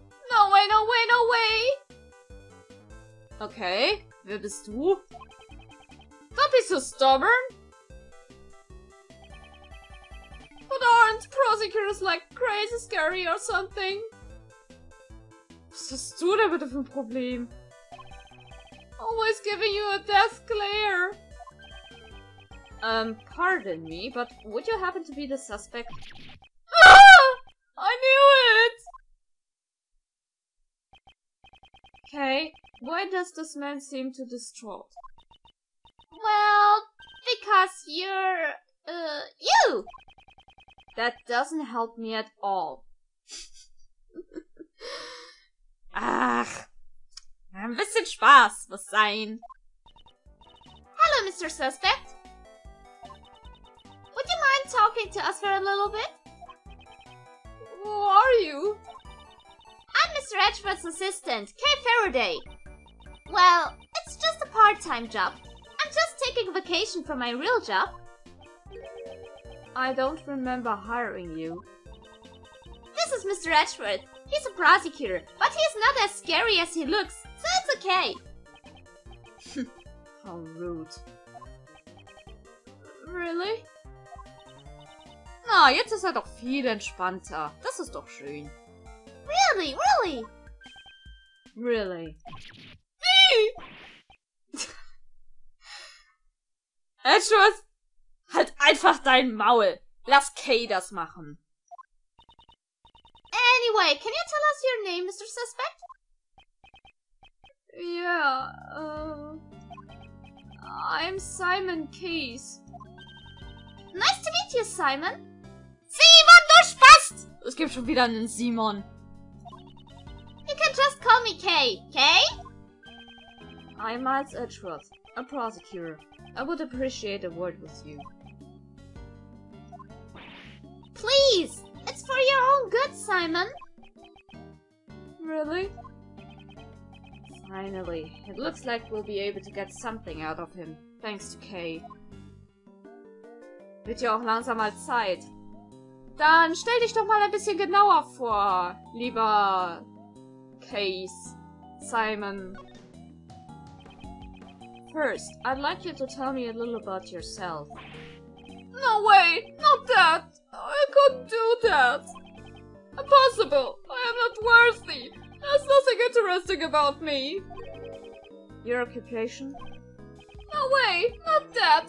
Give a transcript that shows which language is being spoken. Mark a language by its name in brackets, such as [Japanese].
[English] No way, no way, no way! Okay, [German] wer bist du? [English] Don't be so stubborn! But aren't prosecutors like crazy scary or something? [German] Was hast du denn bitte für ein Problem? [English] Always giving you a death glare. Pardon me, but would you happen to be the suspect? Ah! I knew it! Okay, why does this man seem too distraught? Well, because you're, you! That doesn't help me at all. [German] Ach, ein bisschen Spaß muss sein. [English] Hello, Hello, Mr. Suspect. Would you mind talking to us for a little bit? Who are you? I'm Mr. Edgeworth's assistant, Kay Faraday. Well, it's just a part-time job. I'm just taking vacation from my real job. I don't remember hiring you. This is Mr. Edgeworth. He's a prosecutor, but he's not as scary as he looks, so it's okay. How rude. Really? [German] Na, jetzt ist er doch viel entspannter. Das ist doch schön. [English] Really, really? Really? [German] Wie? Edgeworth, halt einfach dein Maul. Lass Kay das machen. [English] Anyway, can you tell us your name, Mr. Suspect? Yeah, I'm Simon Keys. Nice to meet you, Simon. [German] Simon, du Spast! Es gibt schon wieder einen Simon. [English] You can just call me Kay. Kay? I'm Miles Edgeworth, a prosecutor. I would appreciate a word with you. Please! It's for your own good, Simon. Really? Finally. It looks like we'll be able to get something out of him. Thanks to Kay. [German] Wird ja auch langsam mal Zeit. Dann stell dich doch mal ein bisschen genauer vor, lieber Case, Simon. [English] First, I'd like you to tell me a little about yourself. No way! Not that! I couldn't do that! Impossible! I am not worthy! There's nothing interesting about me! Your occupation? No way! Not that!